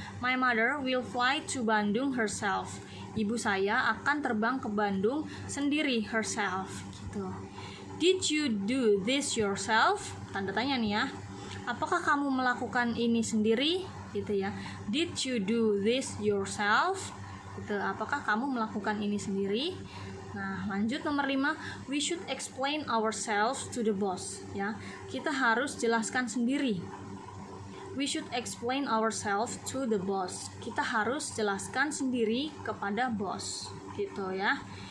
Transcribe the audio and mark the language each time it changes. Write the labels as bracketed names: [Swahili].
[English] My mother will fly to Bandung herself. [Indonesian] Ibu saya akan terbang ke Bandung sendiri, herself gitu. [English] Did you do this yourself? [Indonesian] Tanda tanya nih ya. Apakah kamu melakukan ini sendiri? Gitu ya. [English] Did you do this yourself? [Indonesian] Gitu. Apakah kamu melakukan ini sendiri? Nah, lanjut nomor 5, [English] we should explain ourselves to the boss ya. [Indonesian] Kita harus jelaskan sendiri. [English] We should explain ourselves to the boss. [Indonesian] Kita harus jelaskan sendiri kepada bos gitu ya.